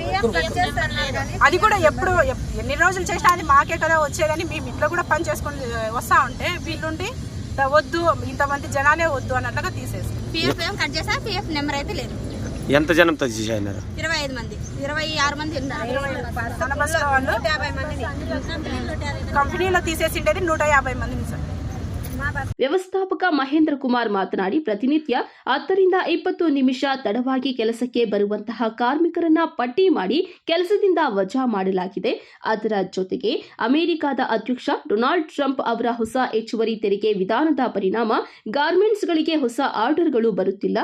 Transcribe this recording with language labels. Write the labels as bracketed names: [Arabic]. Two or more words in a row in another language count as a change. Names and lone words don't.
[Telugu] అది కూడా ఎప్పుడు ఎన్ని రోజులు చేసినా అది మాకే కదా వచ్చేదని మేము ఇంట్లో కూడా పని చేసుకుని వస్తా ఉంటే వీళ్ళుండి వద్దు, ఇంతమంది జనాలే వద్దు అన్నట్లుగా తీసేసి పిఎఫ్ ఏం కట్ చేసా. [English] PF number [Telugu] అయితే లేదు. ఎంత జనంతో తీసేసినారు? 25 మంది, 26 మంది ఉన్నారు. కంపెనీలో తీసేసిండేది 150 మందిని సార్. [Kannada] ವ್ಯವಸ್ಥಾಪಕ ಮಹೇಂದ್ರ ಕುಮಾರ್ ಮಾತನಾಡಿ, ಪ್ರತಿನಿತ್ಯ 10ರಿಂದ 20 ನಿಮಿಷ ತಡವಾಗಿ ಕೆಲಸಕ್ಕೆ ಬರುವಂತಹ ಕಾರ್ಮಿಕರನ್ನ ಪಟ್ಟಿ ಮಾಡಿ ಕೆಲಸದಿಂದ ವಜಾ ಮಾಡಲಾಗಿದೆ. ಅದರ ಜೊತೆಗೆ ಅಮೆರಿಕದ ಅಧ್ಯಕ್ಷ ಡೊನಾಲ್ಡ್ ಟ್ರಂಪ್ ಅವರ ಹೊಸ ಹೆಚ್ಚುವರಿ ತೆರಿಗೆ ವಿಧಾನದ ಪರಿಣಾಮ ಗಾರ್ಮೆಂಟ್ಸ್ಗಳಿಗೆ ಹೊಸ ಆರ್ಡರ್ಗಳು ಬರುತ್ತಿಲ್ಲ.